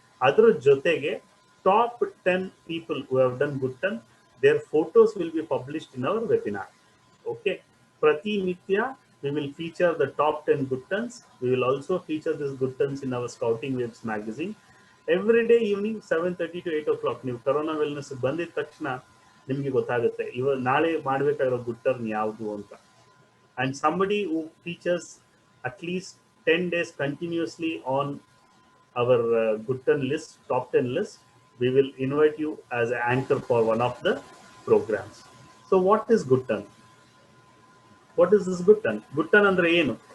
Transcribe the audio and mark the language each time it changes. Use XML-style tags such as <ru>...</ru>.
<kn>ಅದ್ರ ಜೊತೆಗೆ</kn> <en>top 10 people who have done good turn, their photos will be published in our webinar. Okay. Pratinitya we will feature the top 10 good turns. We will also feature these good turns in our Scouting Waves magazine. Every day evening 7:30 to 8 o'clock.</en> <kn>ನೀವು corona wellness ಬಂದಿದ ತಕ್ಷಣ ನಿಮಗೆ ಗೊತ್ತಾಗುತ್ತೆ ನಾಳೆ ಮಾಡಬೇಕಾಗಿರೋ good turn ಯಾವುದು ಅಂತ.</kn> <en>And somebody who features at least 10 days continuously on our good turn list, top 10 list, we will invite you as an anchor for one of the programs. So what is good turn? What is this good turn? Good turn</en> <kn>andre enu?</kn>